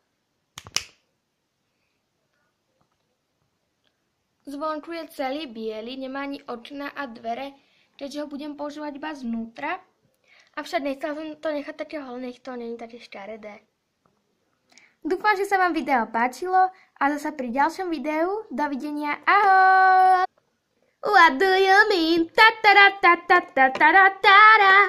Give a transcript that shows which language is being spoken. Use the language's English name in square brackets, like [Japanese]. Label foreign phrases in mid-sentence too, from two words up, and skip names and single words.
[Slovak] Zvonku je celý biely, nemá ani okná a dvere, keďže ho budem používať iba znútra. Avšak nechcela som to nechať také holé, nech to není také škaredé. Dúfam, že sa vám video páčilo a zasa pri ďalšom videu. Dovidenia, ahoj! [English] What do you mean? Ta ta ta ta ta ta ta ta.